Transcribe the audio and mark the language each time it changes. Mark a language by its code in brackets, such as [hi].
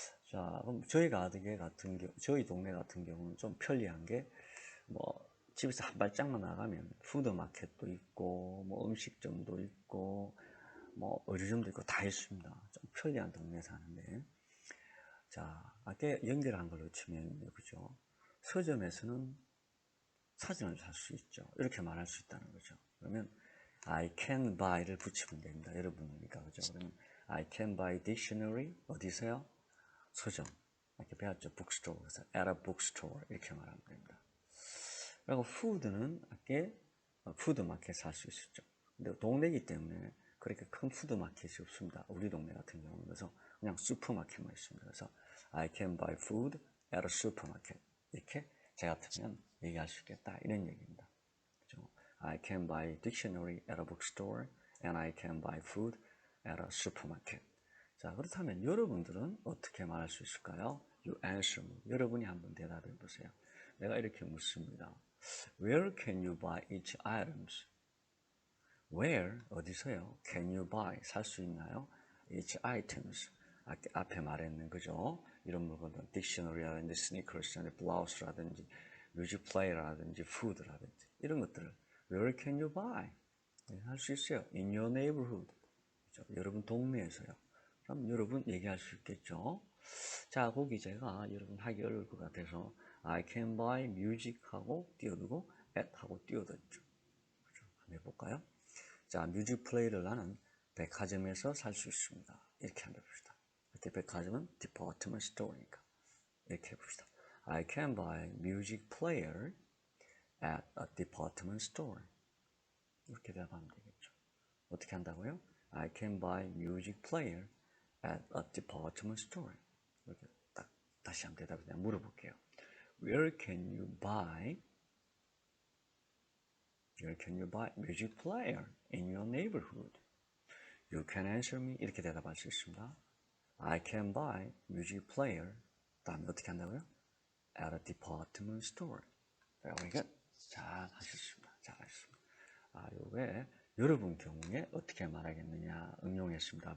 [ko] 자, 그럼 저희 동네 같은 경우는 좀 편리한 게 뭐 집에서 한 발짝만 나가면 푸드마켓도 있고 뭐 음식점도 있고 뭐 의류점도 있고 다 있습니다. 좀 편리한 동네 사는데, 자, 아까 연결한 걸로 치면 그죠? 서점에서는 사진을 살 수 있죠. 이렇게 말할 수 있다는 거죠. 그러면 [en] I can buy [ko] 를 붙이면 됩니다. 여러분이니까 그죠? 그러면 [en] I can buy dictionary [ko] 어디서요? 서점. 이렇게 배웠죠. bookstore. 그래서 [en] at a bookstore [ko] 이렇게 말하면 됩니다. 그리고 food는 아까 푸드마켓 살 수 있었죠. 근데 동네이기 때문에 그렇게 큰 푸드마켓이 없습니다. 우리 동네 같은 경우는. 그래서 그냥 슈퍼마켓만 있습니다. [en] 그래서 I can buy food at a supermarket. [ko] 이렇게 제 같으면 얘기할 수 있겠다. 이런 얘기입니다. 그렇죠? [en] I can buy dictionary at a bookstore and I can buy food at a supermarket. [ko] 자, 그렇다면 여러분들은 어떻게 말할 수 있을까요? [en] You answer me. [ko] 여러분이 한번 대답해 보세요. 내가 이렇게 묻습니다. [en] Where can you buy each items? Where, [ko] 어디서요? [en] Can you buy, [ko] 살 수 있나요? [en] Each items. [ko] 앞에 말했는 그죠? 이런 물건들, 딕셔너리라든지 스니커스라든지 블라우스라든지 뮤직 플레이라든지 푸드라든지 이런 것들을 [en] Where can you buy? [ko] 네, 할 수 있어요. [en] In your neighborhood. [ko] 그죠? 여러분 동네에서요. 그럼 여러분 얘기할 수 있겠죠? 자, 거기 제가 여러분 하기 어려울 것 같아서 [en] I can buy music [ko] 하고 띄워두고 at 하고 띄워뒀죠. 그죠? 한번 해볼까요? 자, 뮤직 플레이를 나는 백화점에서 살 수 있습니다. 이렇게 한번 해봅시다. 그때 백화점은 디파트먼트 스토어니까. 이렇게 해봅시다. [en] I can buy music player at a department store. [ko] 이렇게 대답하면 되겠죠. 어떻게 한다고요? [en] I can buy music player at a department store. [ko] 이렇게 딱 다시 한번 대답을 내가 물어볼게요. [en] Where can you buy music player in your neighborhood? You can answer me. [ko] 이렇게 대답할 수 있습니다. [en] I can buy music player. [ko] 다음에 어떻게 한다고요? [en] At a department store. [ko] 이게 잘 하셨습니다. 잘하셨습니다. 요게 여러분 경우에 어떻게 말하겠느냐 응용했습니다.